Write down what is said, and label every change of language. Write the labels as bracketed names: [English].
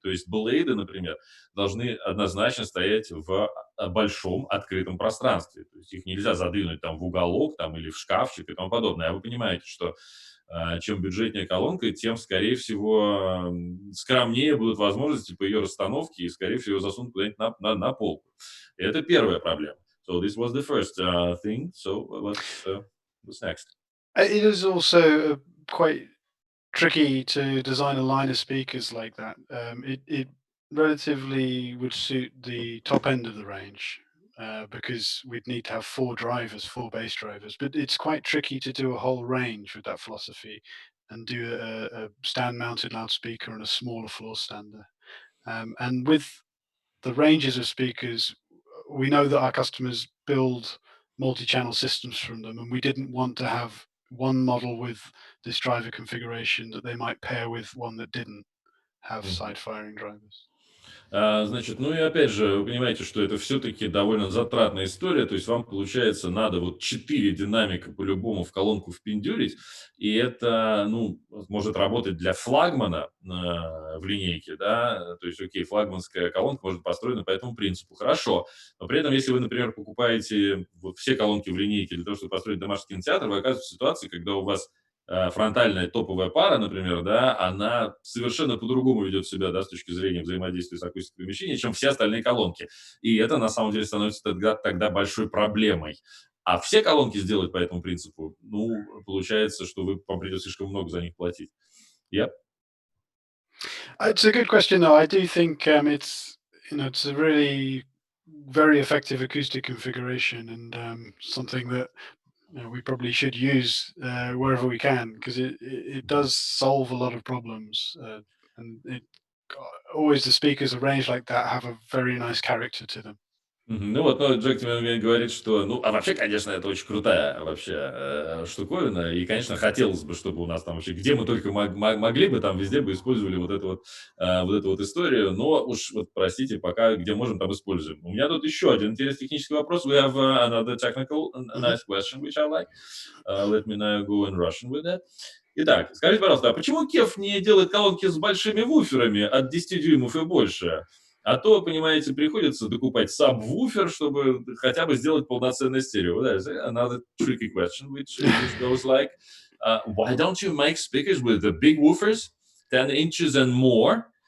[Russian] То есть Blade, например, должны однозначно стоять в большом открытом пространстве. То есть их нельзя задвинуть там в уголок там, или в шкафчик и тому подобное. А вы понимаете, что чем бюджетнее колонка, тем, скорее всего, скромнее будут возможности по ее расстановке и, скорее всего, засунут куда-нибудь на полку. И это первая проблема. [English] So this was the first thing. So what's next? It is also quite tricky to design a line of speakers like that. It relatively would suit the top end of the range because we'd need to have four drivers, four bass drivers. But it's quite tricky to do a whole range with that philosophy and do a stand-mounted loudspeaker and a smaller floor stander. And with the ranges of speakers, we know that our customers build multi-channel systems from them, and we didn't want to have one model with this driver configuration that they might pair with one that didn't have Мгм. side-firing drivers. [Russian] Значит, ну и опять же, вы понимаете, что это все-таки довольно затратная история, то есть вам, получается, надо вот 4 динамика по-любому в колонку впендюрить, и это, ну, может работать для флагмана в линейке, да, то есть, окей, флагманская колонка может построена по этому принципу, хорошо, но при этом, если вы, например, покупаете вот все колонки в линейке для того, чтобы построить домашний кинотеатр, вы оказываетесь в ситуации, когда у вас фронтальная топовая пара, например, да, она совершенно по-другому ведет себя, да, с точки зрения взаимодействия с акустикой помещения, чем все остальные колонки. И это, на самом деле, становится тогда большой проблемой. А все колонки сделать по этому принципу, ну, получается, что вам придется слишком много за них платить. Я [English] It's a good question, though. I do think it's a really very effective acoustic configuration and something that we probably should use wherever we can because it does solve a lot of problems and it always the speakers arranged like that have a very nice character to them. Мгм. [Russian] Ну вот, но Джек тебе мне говорит, что, ну, а вообще, конечно, это очень крутая вообще штуковина, и, конечно, хотелось бы, чтобы у нас там вообще, где мы только могли бы, там везде бы использовали вот эту вот историю, но уж вот, простите, пока где можем, там используем. У меня тут еще один интересный технический вопрос. [English] We have another technical, a Mhm. nice question, which I like. Let me now go in Russian with that. [Russian] Итак, скажите, пожалуйста, а почему KEF не делает колонки с большими вуферами от 10 дюймов и больше? А то, понимаете, приходится докупать сабвуфер, чтобы хотя бы сделать полноценное стерео. [English] That is another tricky question, which goes like, why don't you make speakers with the big woofers, 10 inches and more?